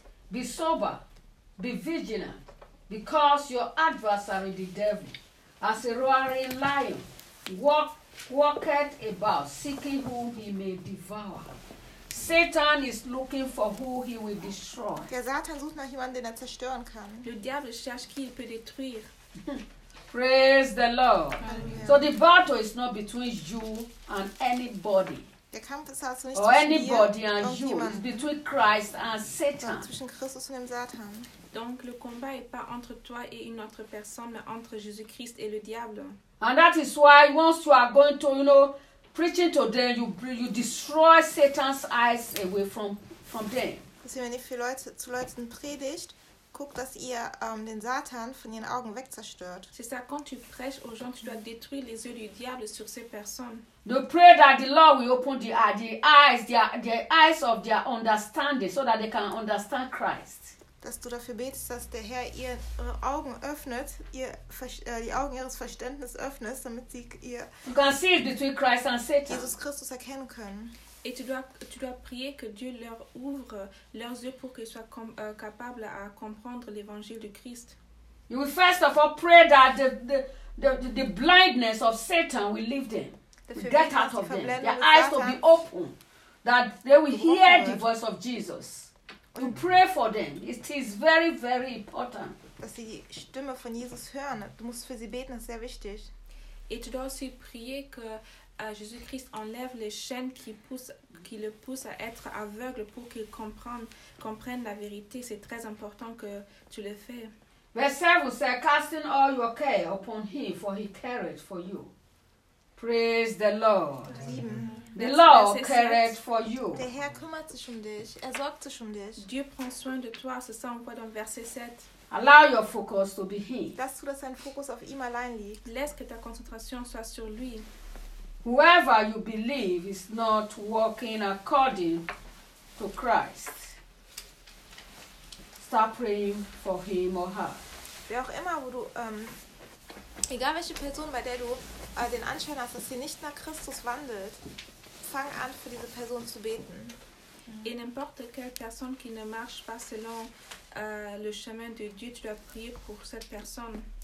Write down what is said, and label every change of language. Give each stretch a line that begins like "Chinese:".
English: Be sober, be vigilant, because your adversary, the devil, as a roaring lion, walketh about, seeking whom he may devour. Satan is looking for who he will destroy.
German: Der Satan sucht nach jemandem, den er zerstören kann.
French: Le diable cherche qui il peut détruire.
English: Praise the Lord. Amen. So the battle is not between you and anybody.
German: Der Kampf ist also nicht
English: or anybody and you. It's between Christ and Satan.
German: Zwischen Christus und dem Satan.
French: Donc le combat est pas entre toi et une autre personne, mais entre Jésus-Christ et le diable.
English: And that is why once you are going to, you know, preaching to them, you destroy Satan's eyes away from them.
German: Deswegen, wenn ihr für Leute zu Leuten predigt, guckt, dass ihr den Satan von ihren Augen wegzerstört.
French: C'est ça, quand tu prêches aux gens, tu dois détruire les yeux du diable sur ces personnes.
English: They pray that the Lord will open the eyes of their understanding, so that they can understand Christ.
German: Dass du dafür betest, dass der Herr ihre Augen öffnet, die Augen ihres Verständnisses öffnet, damit sie ihr
English: you can see it between Christ and Satan.
German: Jesus Christus erkennen können.
French: Et tu dois prier que Dieu leur ouvre leurs yeux pour qu'ils soient capables à comprendre l'évangile de Christ.
English: You will first of all pray that the blindness of Satan will leave them, will get out of them. Their eyes will be open, that they will hear the voice of Jesus. To pray for them, it is very, very important.
German: Dass sie die Stimme von Jesus hören. Du musst für sie beten, das ist sehr wichtig.
French: Et tu dois aussi prier que Jésus-Christ enlève les chaînes qui le poussent à être aveugle pour qu'il comprenne la vérité. C'est très important que tu le fais.
English: Verse 7 says, casting all your care upon him, for he careth for you. Praise the Lord. Amen. The Lord careth for you.
German: Der Herr kümmert sich um dich. Er sorgt sich um dich.
French: Dieu prend soin de toi. C'est ça, on voit dans verset 7.
English: Allow your focus to be him.
German: Lass zu, dass dein Fokus auf ihm allein liegt.
French: Laisse que ta concentration soit sur lui.
English: Whoever you believe is not walking according to Christ. Start praying for him or her.
German: Wer auch immer, wo du, egal welche Person, bei der du den Anschein hast, dass sie nicht nach Christus wandelt, fang an, für diese Person zu beten.
French: Et n'importe quelle personne qui ne marche pas selon le chemin de Dieu, tu dois prier pour cette personne.